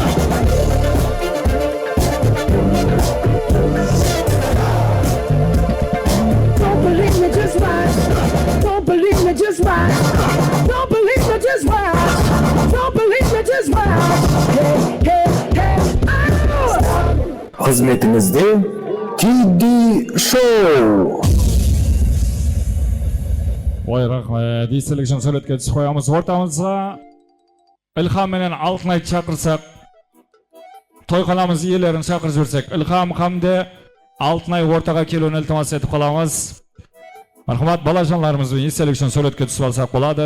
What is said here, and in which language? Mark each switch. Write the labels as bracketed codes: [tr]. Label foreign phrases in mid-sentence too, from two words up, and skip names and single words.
[en] Don't believe me, just watch. Don't believe me, just watch. Don't believe me, just watch. Don't believe me, just watch. Hey, hey, hey. [tr] Hizmetimizde TD Show. [kk] Ой, рахмет. Естелік үшін сөйлетке түсіп қоямыз. Ортамызға Ilham менен Алтынай шақырсақ, тойханамыз иелерін шақырып жіберсек, Ilham хамде Алтынай ортаға келуін iltimos етіп қаламыз. Мархамат балажанларымызбен естелік үшін сөйлетке түсіп алсақ болады.